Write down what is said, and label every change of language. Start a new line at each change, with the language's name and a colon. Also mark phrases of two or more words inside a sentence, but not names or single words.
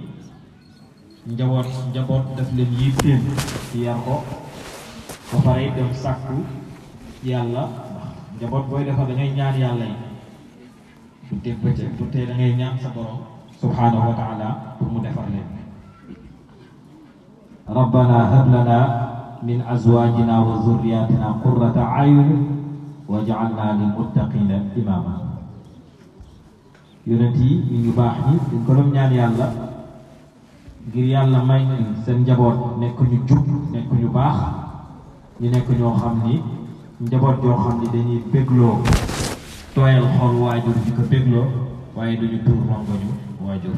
Wolof: njaboot daf leen yitteel ci yar ko ba pare dem sàkku yàlla ndax njaboot booy defar da ngay ñaan yàlla yi du teg bëccëg du tey da ngay ñaan sa borom
Arabic: سبحانه وتعالى
Wolof: pour mu defar leen
Arabic: ربنا هب لنا من أزواجنا وذرياتنا قرة أعين واجعلنا للمتقين إماما
Wolof: yonent yi ñu baax ñi dañ ko doon ñaan yàlla ngir yàlla may seen njaboot nekk ñu jub nekk ñu baax ñu nekk ñoo xam ni njaboot joo xam ni dañuy bégloo tooyal xol waajur di ko bégloo waaye duñu tuur rongoñu waajur.